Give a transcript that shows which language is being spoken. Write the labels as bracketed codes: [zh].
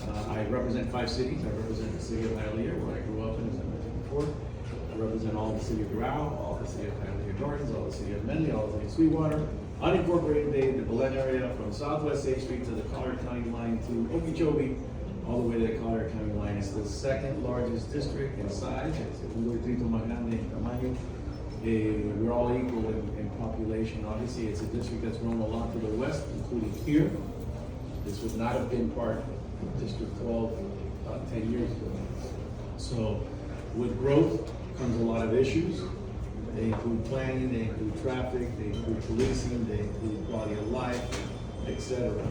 [en] I represent 5 cities. I represent the city of Hialeah, where I grew up in, as I mentioned before. I represent all the city of Doral, all the city of Hialeah Gardens, all the city of Menley, all the city of Sweetwater, unincorporated Dade, the Belen area, from Southwest 8th Street to the Collier County line to Okeechobee, all the way to the Collier County line. It's the second largest district in size. It's [es] un distrito más grande en tamaño. [en] We're all equal in population. Obviously, it's a district that's grown a lot to the west, including here. This would not have been part of District 12 10 years ago. So with growth comes a lot of issues. They include planning, they include traffic, they include policing, they include quality of life, etc.